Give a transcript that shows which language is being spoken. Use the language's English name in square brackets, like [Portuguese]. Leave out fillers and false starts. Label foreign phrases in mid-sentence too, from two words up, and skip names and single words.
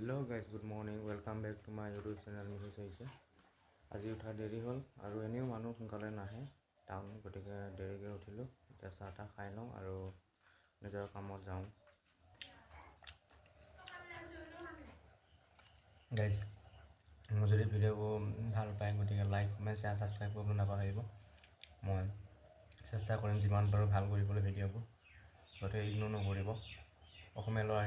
[English] hello guys good morning welcome back to my YouTube channel [Assamese] मिहु চাইছে আজি উঠা দেৰি হ'ল আৰু এনেও মানুহ সোনকালে নাহে টাউন গতিকে দেৰিকৈ উঠিলোঁ এতিয়া চাহ তাহ খাই লওঁ আৰু নিজৰ কামত যাওঁ গাইস মোৰ যদি ভিডিঅ'বোৰ ভাল পায় গতিকে [English] like comment share subscribe [Assamese] কৰিব নাপাহৰিব মই চেষ্টা কৰিম যিমান পাৰোঁ ভাল কৰিবলৈ ভিডিঅ'বোৰ গতিকে ইগনোৰ নকৰিব অসমীয়া ল'ৰা